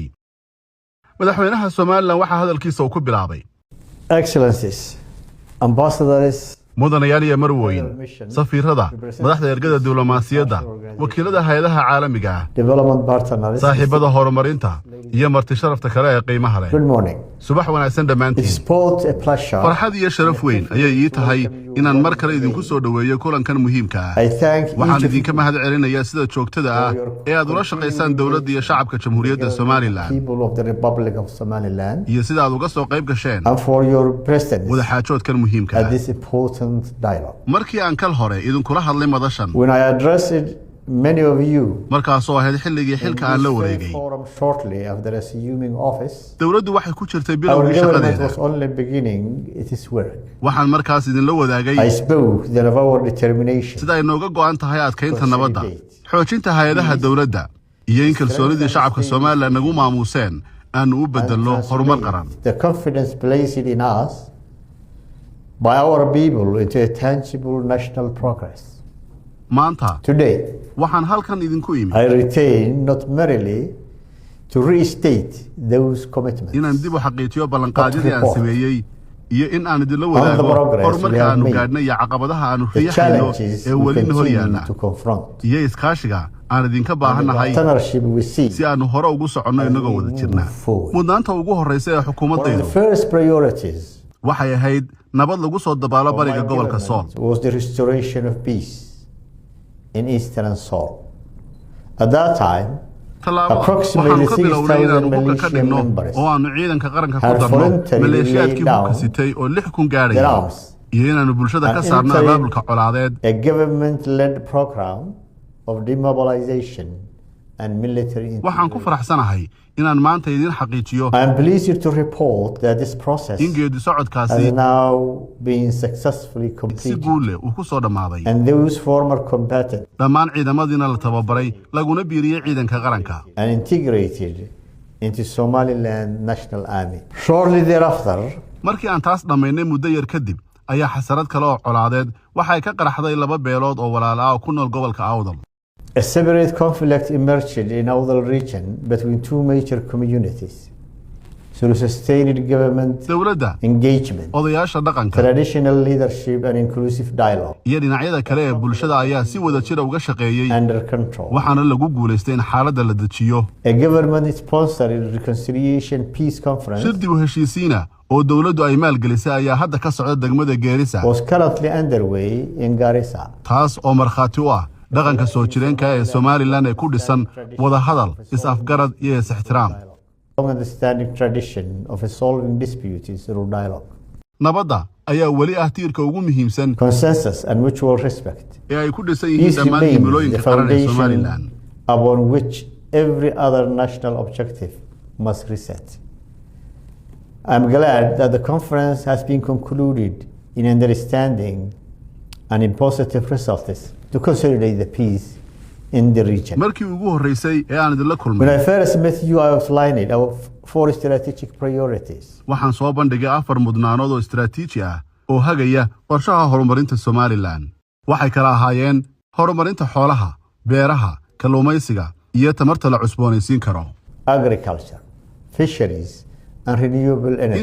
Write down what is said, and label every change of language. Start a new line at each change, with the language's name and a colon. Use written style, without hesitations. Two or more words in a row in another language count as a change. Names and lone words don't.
Somali: madaxweynaha Somaliland waxa hadalkiisa uu ku bilaabay
English: Excellencies, ambassadors,
Somali: mudanayaal iyo marwooyin, safiirada, madaxda ergada diblomaasiyadda, wakiilada hay'adaha caalamiga ah,
English: development partners,
Somali: saaxiibada horumarinta iyo marti sharafta kale ee qiimaha leh.
English: good morning.
Somali: subax wanaagsan dhammaantiin.
English: It's both a pleasure.
Somali: farxad iyo sharaf weyn ayay ii tahay inaan mar kale idinku soo dhaweeyo kulankan muhiimka ah. waxaan idinka mahad celinayaa sida joogtada ah ee aad ula shaqaysaan dawladda iyo shacabka Jamhuuriyadda Somaliland
English: people of the Republic of Somaliland
Somali: iyo sida aad uga soo qayb gasheen
English: and for your presence
Somali: wada xaajoodkan muhiimka
English: at
Somali: ah.
English: this important dialogue.
Somali: markii aan kal hore idinkula hadlay madashan
English: When I addressed many of you
Somali: markaasoo ahayd xilligii xilka aan la wareegay
English: forum shortly after assuming office,
Somali: dawladdu waxay ku jirtay
English: our
Somali: bilowgii
English: government
Somali: shaqadeeda.
English: was only beginning its work.
Somali: waxaan markaas idinla wadaagay
English: I spoke then of our determination
Somali: sida ay nooga go'an tahay adkaynta nabadda, xoojinta hay'adaha dawladda iyo in kalsoonidii shacabka Soomaaliland nagu maamuuseen aanu u bedelno horumar qaran.
English: the confidence placed in us by our people into a tangible national progress.
Somali: maanta
English: Today,
Somali: waxaan halkan idinku imi
English: I retain not merely to restate those commitments
Somali: inaan dib u xaqiijiyo ballanqaadyadii aan sameeyey iyo in aan idinla
English: on the
Somali: wadaago
English: progress we
Somali: horumarka
English: have
Somali: aanu
English: made,
Somali: gaadhnay iyo caqabadaha aanu
English: the
Somali: riixayno
English: challenges
Somali: ee
English: we
Somali: weli hor
English: continue
Somali: yaalla
English: to confront,
Somali: iyo iskaashiga aan idinka baahannahay
English: partnership we see.
Somali: si aanu hore ugu soconno inagoo wada jirna.
English: forward.
Somali: mudnaanta ugu horreysa ee
English: One of
Somali: xukuumaddaydu
English: the first priorities
Somali: waxay ahayd nabad lagu soo dabaalo
English: of my
Somali: bariga gobolka Sool.
English: government was the restoration of peace in eastern Sool. At that time,
Somali: tallaabo
English: approximately
Somali: waxaanu ka bilownay 6,000 inaanu hubka ka
English: militias
Somali: dhigno
English: members
Somali: oo aanu ciidanka qaranka ku
English: had
Somali: darno
English: voluntarily
Somali: maleeshiyaadkii
English: laid
Somali: hubka
English: down
Somali: sitay oo 6,000
English: their
Somali: gaadhaya
English: arms
Somali: iyo inaanu bulshada ka
English: and
Somali: saarno
English: entered
Somali: abaabulka colaadeed
English: a government-led program of demobilization and military
Somali: waxaan ku
English: integration.
Somali: faraxsanahay inaan maanta idin xaqiijiyo
English: I am pleased to report that this process
Somali: in geedi
English: has
Somali: socodkaasi
English: now been successfully
Somali: si
English: completed,
Somali: guul leh uu ku soo dhammaaday.
English: and those former combatants
Somali: dhammaan ciidamadiina la tababaray laguna biiriyey ciidanka qaranka
English: and integrated into Somaliland National Army. Shortly thereafter,
Somali: markii aan taas dhammaynay muddo yar kadib ayaa xasarad kale oo colaadeed waxay ka qaraxday laba beelood oo walaalo ah oo ku nool gobolka Awdal.
English: a separate conflict emerged in Awdal region between two major communities. Through sustained government
Somali: dawladda
English: engagement,
Somali: odayaasha dhaqanka
English: traditional leadership and inclusive dialogue
Somali: iyo dhinacyada kale ee bulshada ayaa si wada jir uga shaqeeyay
English: under control.
Somali: waxaana lagu guuleystay in xaaladda la dejiyo.
English: A government-sponsored reconciliation peace conference
Somali: shir dib u heshiisiina oo dawladdu ay maalgelisay ayaa hadda ka socda degmada Geerisa,
English: was currently underway in Garissa.
Somali: taas oo markhaati u ah dhaqanka soo jireenka ee Somaliland ee ku dhisan wada hadal, is-afgarad iyo is-ixtiraam.
English: Long-standing tradition of resolving disputes through dialogue,
Somali: nabadda ayaa weli ah tiirka ugu muhiimsan
English: consensus and mutual respect.
Somali: ee ay ku dhisan yihiin
English: These
Somali: dhammaan
English: remain the
Somali: himilooyinka qaran ee Somaliland.
English: foundation upon which every other national objective must reset. I'm glad that the conference has been concluded in understanding and in positive results to consolidate the peace in the region.
Somali: markii ugu horeysay ee aan idinla
English: When
Somali: kulmay
English: I first met you, I outlined our four strategic priorities.
Somali: waxaan soo bandhigay 4 mudnaanood oo istiraatiiji ah oo hagaya qorshaha horumarinta Somaliland. waxay kala ahaayeen horumarinta xoolaha, beeraha, kalluumaysiga iyo tamarta la cusboonaysiin karo.
English: Agriculture, fisheries, and renewable energy.